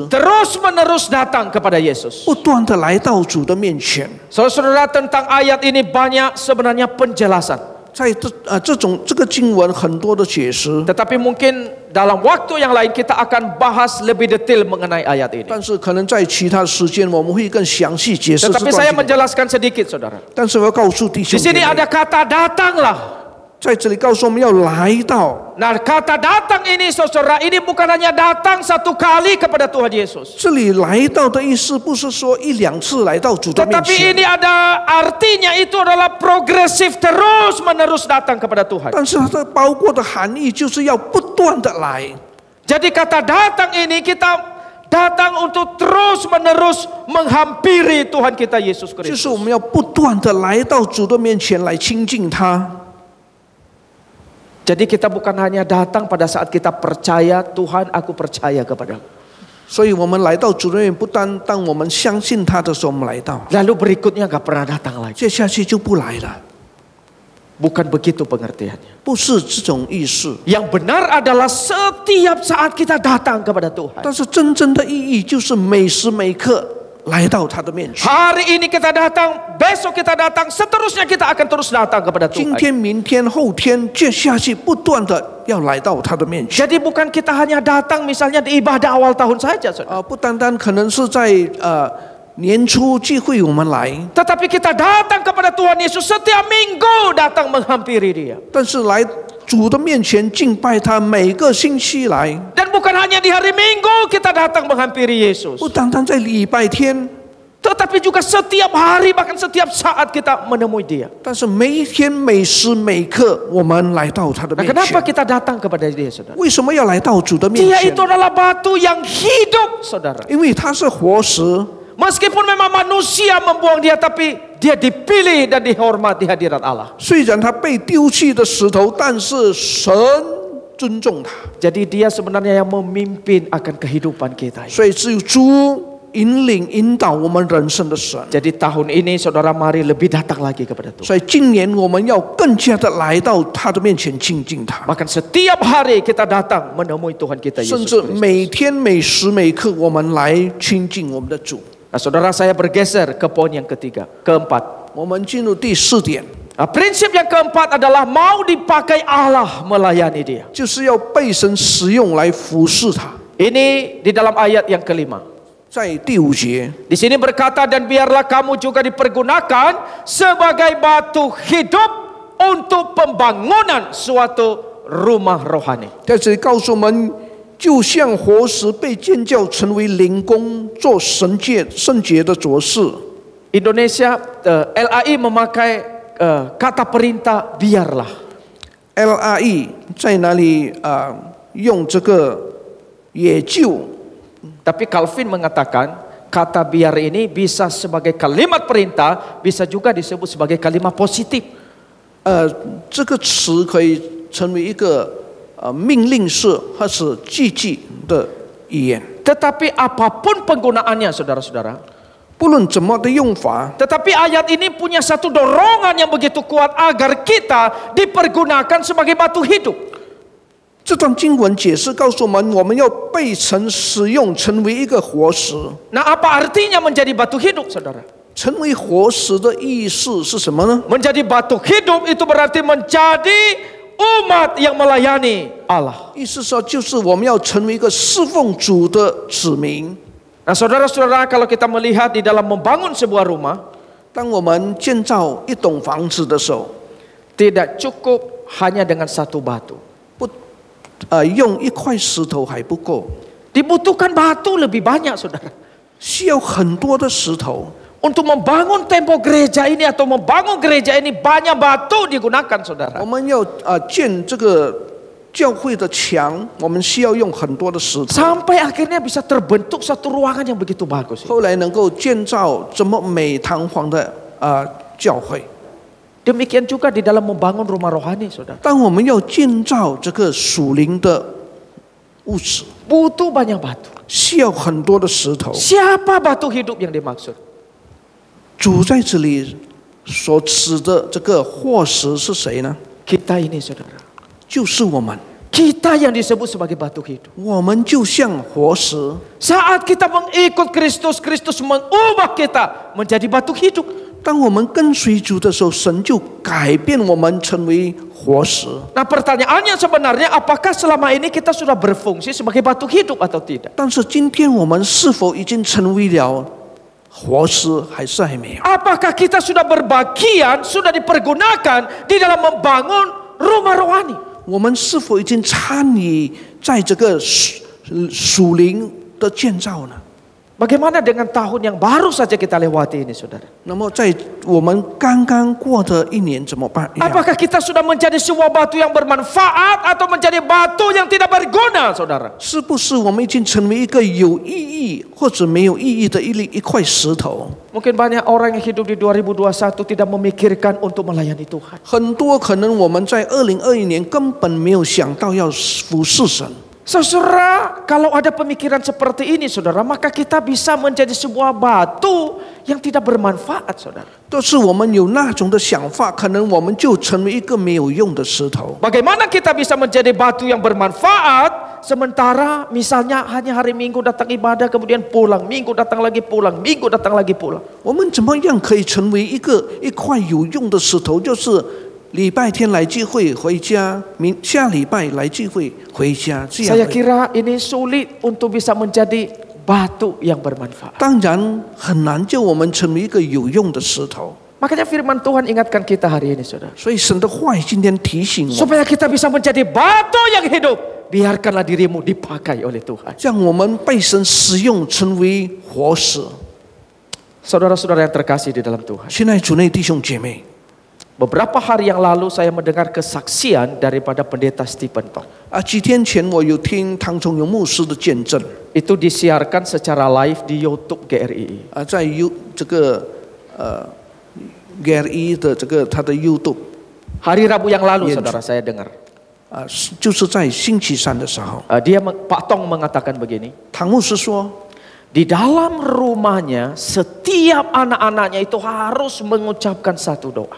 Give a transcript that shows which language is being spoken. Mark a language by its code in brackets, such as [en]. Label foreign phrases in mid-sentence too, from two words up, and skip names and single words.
[id] Terus-menerus datang kepada Yesus. [zh] 不断的来到主的面前。 [id] Saudara-saudara, tentang ayat ini banyak sebenarnya penjelasan. [zh] 在这个经文很多的解释， [id] Tetapi mungkin dalam waktu yang lain kita akan bahas lebih detail mengenai ayat ini. [zh] 但是可能在其他时间我们会更详细解释这 [id] Tetapi [zh] 段 [id] saya [zh] 经文。 [id] menjelaskan sedikit, saudara. [zh] 但是我要告诉弟 [id] Di [zh] 兄姐 [id] sini [zh] 妹， [id] ada kata datanglah. [zh] 在这里告诉我们要来到。 [id] Nah, kata datang ini, saudara, ini bukan hanya datang satu kali kepada Tuhan Yesus. [zh] 这里来到的意思不是说1、2次来到主的面 [id] Tetapi [zh] 前， [id] ini ada artinya, itu adalah progresif, terus menerus datang kepada Tuhan. [zh] 但是它的包括的含义就是要不断的来。 [id] Jadi kata datang ini kita datang untuk terus menerus menghampiri Tuhan kita Yesus [zh] 就 [id] Kristus. [zh] 是我们要不断的来到主的面前来亲近他。 [id] Jadi kita bukan hanya datang pada saat kita percaya, Tuhan aku percaya kepadamu. [zh] 所以我们来到主的面，不单当我们相信他的时候，我们来到， [id] Lalu berikutnya gak pernah datang lagi. [zh] 接下去就不来了， [id] Bukan begitu pengertiannya. [zh] 不是这种意思。 [id] Yang benar adalah setiap saat kita datang kepada Tuhan. [zh] 但是真正的意义就是每时每刻来到他的面前。 [id] Hari ini kita datang, besok kita datang, seterusnya kita akan terus datang kepada [zh] 今 [id] Tuhan. [zh] 天、明天、后天，接下去不断的要来到他的面前。 [id] Jadi bukan kita hanya datang misalnya di ibadah awal tahun saja, saudara. [zh] 不单单可能是在年初聚会我们来， [id] Tetapi kita datang kepada Tuhan Yesus setiap minggu datang menghampiri Dia. [zh] 但是来主的面前敬拜他，每个星期来， [id] Dan bukan hanya di hari Minggu kita datang menghampiri Yesus. [zh] 不单单在礼拜天， [id] Tetapi juga setiap hari, bahkan setiap saat kita menemui Dia. [zh] 但是每一天、每时每刻，我们来到他的 [id] Nah, [zh] 面 [id] kenapa [zh] 前。 [id] kita datang kepada Dia, saudara? [zh] 为什么要来到主的面 [id] Dia [zh] 前 [id] itu？adalah batu yang hidup, saudara. [zh] 因为他是活石， [id] Meskipun memang manusia membuang Dia, tapi Dia dipilih dan dihormati di hadirat Allah. [zh] 虽然他被丢弃的石头，但是神尊重他， [id] Jadi Dia sebenarnya yang memimpin akan kehidupan kita. [zh] 所以只有主引领、引导我们人生的神。 [id] Jadi tahun ini saudara mari lebih datang lagi kepada Tuhan. [zh] 所以今年我们要更加的来到他的面前亲近他， [id] Bahkan setiap hari kita datang menemui Tuhan kita [zh] 甚 [id] Yesus [zh] 至 [id] Kristus. [zh] 每天、每时每刻，我们来亲近我们的主。 [id] Nah, saudara, saya bergeser ke poin yang keempat. [zh] 我们进入第4点， [id] Nah, prinsip yang keempat adalah mau dipakai Allah melayani Dia. [zh] 就是要被神使用来服侍他。 [id] Ini di dalam ayat yang kelima. [zh] 在第5节， [id] Di sini berkata, dan biarlah kamu juga dipergunakan sebagai batu hidup untuk pembangunan suatu rumah rohani. [zh] 在这里告诉我们，就像活石被建造成为灵宫，做圣洁的着事。 [id] Indonesia, LAI memakai kata perintah biarlah. [zh] LRE 在哪里用这个也就， [id] Tapi Calvin mengatakan kata biar ini bisa sebagai kalimat perintah, bisa juga disebut sebagai kalimat positif. [zh] 这个词可以成为一个命令式或是积极的语言。 [id] Tetapi apapun penggunaannya, saudara-saudara. [zh] 不论怎么的用法， [id] Tetapi ayat ini punya satu dorongan yang begitu kuat agar kita dipergunakan sebagai batu hidup. [zh] 这段经文解释告诉我们，我们要被神使用，成为一个活石。 [id] Nah, apa artinya menjadi batu hidup, saudara? [zh] 成为活石的意思是什么呢？ [id] Menjadi batu hidup itu berarti menjadi umat yang melayani Allah. [zh] 意思说，就是我们要成为一个侍奉主的子民。 [id] Nah, saudara-saudara, kalau kita melihat di dalam membangun sebuah rumah, [zh] 当我们建造一栋房子的时候， [id] tidak cukup hanya dengan satu batu. [zh] 用一块石头还不够， [id] Dibutuhkan batu lebih banyak, saudara. [zh] 需要很多的石头。 [id] Untuk membangun tembok gereja ini atau membangun gereja ini banyak batu digunakan, saudara. [zh] 我们要建这个教会的墙，我们需要用很多的石头， [id] Sampai akhirnya bisa terbentuk satu ruangan yang begitu bagus. [zh] 后来能够建造这么美堂皇的教会。 [id] Demikian juga di dalam membangun rumah rohani, saudara. [zh] 当我们要建造这个属灵的物质， [id] Butuh banyak batu. [zh] 需要很多的石头。 [id] Siapa batu hidup yang dimaksud? [zh] 主在这里所指的这个活石是谁呢？ [id] Kita ini, saudara. [zh] 就是我们， [id] Kita yang disebut sebagai batu hidup. [zh] 我们就像活石。 [id] Saat kita mengikut Kristus, Kristus mengubah kita menjadi batu hidup. [zh] 当我们跟随主的时候，神就改变我们成为活石。 [id] Nah, pertanyaannya sebenarnya apakah selama ini kita sudah berfungsi sebagai batu hidup atau tidak? [zh] 但是今天我们是否已经成为了活石，还是还没有？ [id] Apakah kita sudah berbagian, sudah dipergunakan di dalam membangun rumah rohani? [zh] 我们是否已经参与在这个属灵的建造呢？ [id] Bagaimana dengan tahun yang baru saja kita lewati ini, saudara? [zh] 那么在我们刚刚过的一年怎么办？ [id] Apakah kita sudah menjadi sebuah batu yang bermanfaat atau menjadi batu yang tidak berguna, saudara? [zh] 是不是我们已经成为一个有意义或者没有意义的一块石头？ [id] Mungkin banyak orang yang hidup di 2021 tidak memikirkan untuk melayani Tuhan. [zh] 很多可能我们在2021年根本没有想到要服侍神。 [id] Saudara, kalau ada pemikiran seperti ini, saudara, maka kita bisa menjadi sebuah batu yang tidak bermanfaat, saudara. [zh] 都是我们有那种的想法，可能我们就成为一个没有用的石头。 [id] Bagaimana kita bisa menjadi batu yang bermanfaat, sementara misalnya hanya hari Minggu datang ibadah, kemudian pulang, Minggu datang lagi pulang, Minggu datang lagi pulang. [zh] 我们怎么样可以成为一块有用的石头？就是礼拜天来聚会回家，下礼拜来聚会回家，这样。 [id] Saya kira ini sulit untuk bisa menjadi batu yang bermanfaat. [zh] 当然很难叫我们成为一个有用的石头。 [id] Makanya firman Tuhan ingatkan kita hari ini, saudara. [zh] 所以神的话语今天提醒我们， [id] Supaya kita bisa menjadi batu yang hidup, biarkanlah dirimu dipakai oleh Tuhan. [zh] 让我们被神使用，成为活石。 [id] Saudara-saudara yang terkasih di dalam Tuhan. [zh] 亲爱主内弟兄姐妹， [id] Beberapa hari yang lalu saya mendengar kesaksian daripada pendeta Stephen Tong. [zh] 几天前我有听唐崇荣牧师的见证， [id] Itu disiarkan secara live di YouTube GRII. [zh] 在这个GRI 的这个他的 YouTube， [id] Hari Rabu yang lalu, saudara, saya dengar. [zh] 就是在星期三的时候， [id] Pak Tong mengatakan begini. [zh] 唐牧师说， [id] Di dalam rumahnya setiap anak-anaknya itu harus mengucapkan satu doa.